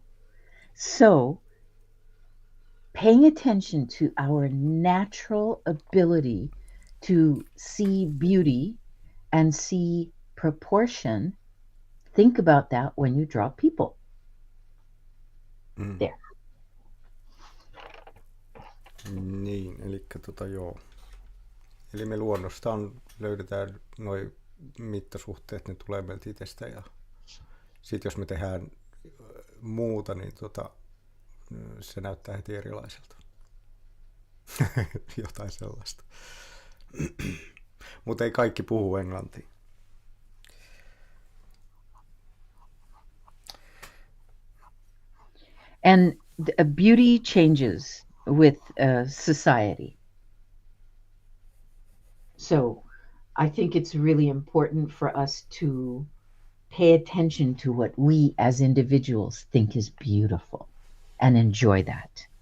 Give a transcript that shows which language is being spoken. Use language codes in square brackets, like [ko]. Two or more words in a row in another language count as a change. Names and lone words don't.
[en] So paying attention to our natural ability to see beauty and see proportion, think about that when you draw people. There. [fi] Niin, elikkä joo. Eli me luonnostaan löydetään noi mittasuhteet, ne tulee meiltä itsestä, ja sitten jos me tehdään muuta, niin se näyttää heti erilaiselta. Jotain sellaista. Mutta ei kaikki puhu englantia. [en] And beauty changes with society. So I think it's really important for us to pay attention to what we as individuals think is beautiful and enjoy that.